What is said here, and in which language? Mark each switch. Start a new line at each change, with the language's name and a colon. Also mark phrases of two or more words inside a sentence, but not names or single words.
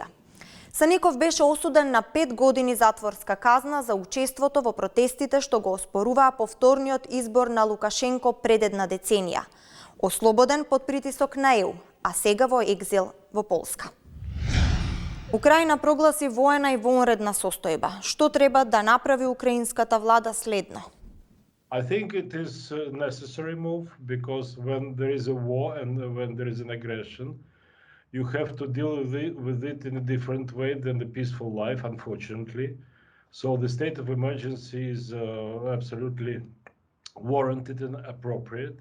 Macedonian: Саников беше осуден на 5 години затворска казна за учеството во протестите што го оспоруваа повторниот избор на Лукашенко пред една деценија. Ослободен под притисок на ЕУ, а сега во екзил во Полска. Украина прогласи воена и вонредна состојба. Што треба да направи украинската влада следно?
English: I think it is a necessary move, because when there is a war and when there is an aggression, you have to deal with it in a different way than the peaceful life, unfortunately. So the state of emergency is absolutely warranted and appropriate.